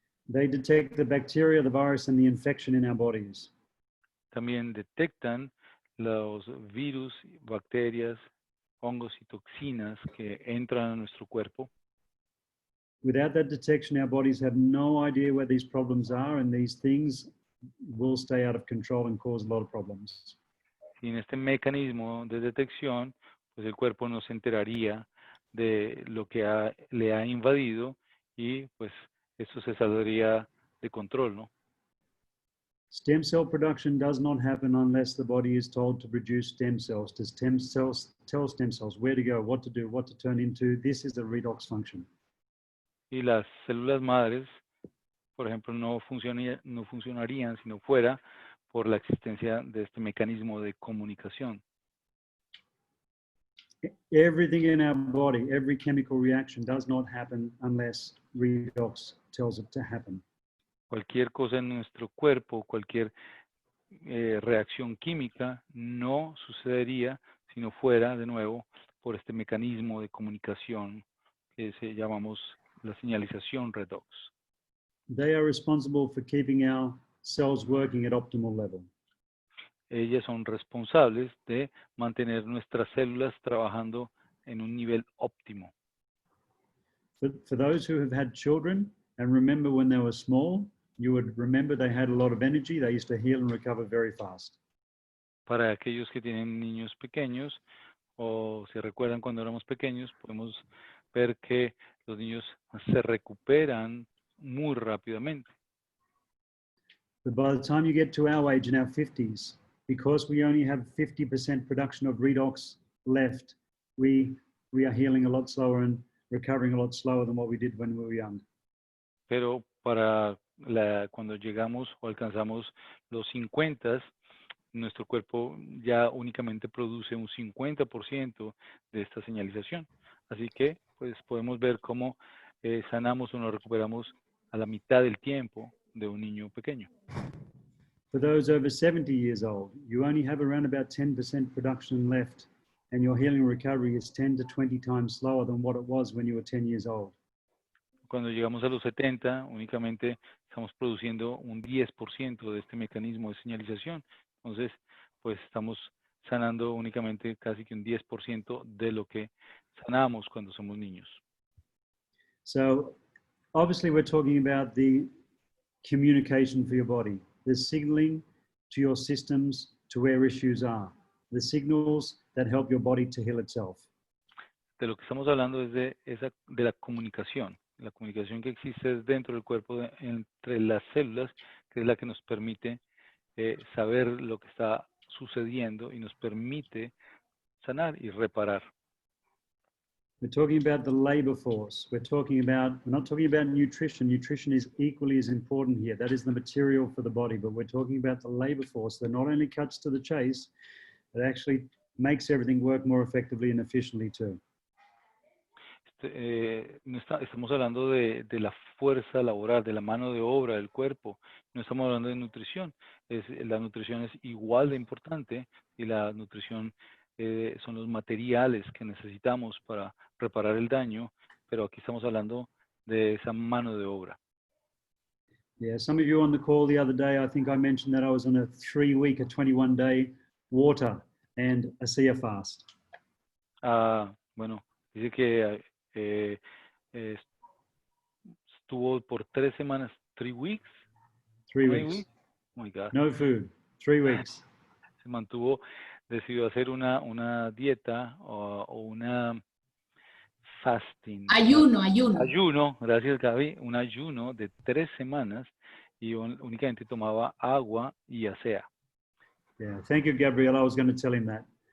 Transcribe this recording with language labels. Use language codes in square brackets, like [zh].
[en] They detect the bacteria, the virus, and the infection in our bodies. [es] También detectan los virus, bacterias, hongos y toxinas que entran a nuestro cuerpo. [en] Without that detection, our bodies have no idea where these problems are, and these things will stay out of control and cause a lot of problems. [es] Sin este mecanismo de detección, pues el cuerpo no se enteraría de lo que le ha invadido y pues esto se saldría de control, ¿no? [en] Stem cell production does not happen unless the body is told to produce stem cells. To stem cells tell stem cells where to go, what to do, what to turn into. This is the redox function. [es] Y las células madres, por ejemplo, no funcionarían si no fuera por la existencia de este mecanismo de comunicación. [en] Everything in our body, every chemical reaction does not happen unless redox tells it to happen. [es] Cualquier cosa en nuestro cuerpo, cualquier reacción química no sucedería si no fuera, de nuevo, por este mecanismo de comunicación que llamamos la señalización redox. [en] They are responsible for keeping our cells working at optimal level. [es] Ellas son responsables de mantener nuestras células trabajando en un nivel óptimo. [en] For those who have had children and remember when they were small, you would remember they had a lot of energy. They used to heal and recover very fast. [es] Para aquellos que tienen niños pequeños o se recuerdan cuando éramos pequeños, podemos ver que los niños se recuperan muy rápidamente. [en] But by the time you get to our age in our 50s, because we only have 50% production of redox left, we we are healing a lot slower and recovering a lot slower than what we did when we were young. [es] Pero cuando llegamos o alcanzamos los 50, nuestro cuerpo ya únicamente produce un 50% de esta señalización. Así que pues podemos ver cómo sanamos o nos recuperamos a la mitad del tiempo de un niño pequeño. [en] For those over 70 years old, you only have around about 10% production left, and your healing recovery is 10 to 20 times slower than what it was when you were 10 years old. [es] Cuando llegamos a los 70, únicamente estamos produciendo un 10% de este mecanismo de señalización. Entonces, pues estamos sanando únicamente casi que un 10% de lo que sanamos cuando somos niños. [en] So, obviously we're talking about the communication for your body, the signaling to your systems to where issues are, the signals that help your body to heal itself. [es] De lo que estamos hablando es de la comunicación que existe dentro del cuerpo entre las células, que es la que nos permite saber lo que está sucediendo y nos permite sanar y reparar. [en] We're talking about the labor force. We're not talking about nutrition. Nutrition is equally as important here. That is the material for the body, but we're talking about the labor force that not only cuts to the chase, but actually makes everything work more effectively and efficiently too. [es] Estamos hablando de la fuerza laboral, de la mano de obra del cuerpo. No estamos hablando de nutrición. La nutrición es igual de importante y la nutrición son los materiales que necesitamos para reparar el daño, pero aquí estamos hablando de esa mano de obra. [en] Yeah, some of you on the call the other day, I think I mentioned that I was on a 3-week, a 21-day water and ASEA fast. [es] Bueno, dice que estuvo por 3 semanas, [en] 3 weeks. 3 weeks. Oh my God. No food, 3 weeks. [es] Se mantuvo, decidió hacer una dieta o una fasting. Ayuno. Ayuno, gracias Gaby, un ayuno de 3 semanas y únicamente tomaba agua y ASEA. [en] Yeah, thank you, Gabriel. I was going to tell him that.